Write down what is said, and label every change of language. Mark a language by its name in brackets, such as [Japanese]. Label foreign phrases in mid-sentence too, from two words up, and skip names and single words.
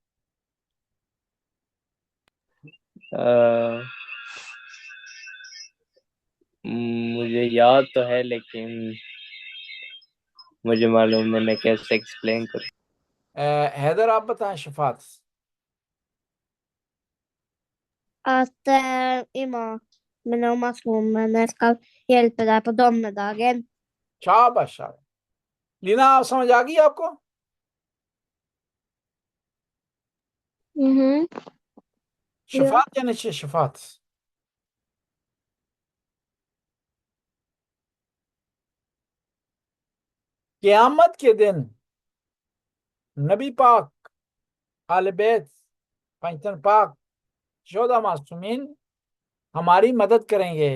[Urdu] مجھے یاد تو ہے لیکن مجھے معلوم نہیں میں کیسے ایکسپلین کروں. حیدر آپ بتائیں شفاعت. [Swedish] Att imam med maslomen ska hjälpa dig på domedagen. [Urdu] شاباش شاباش. لینا آپ سمجھ آ گئی آپ کو؟ شفاعت یعنی شفاعت. قیامت کے دن نبی پاک، آل بیت، پنجتن پاک، 14 معصومین ہماری مدد کریں گے.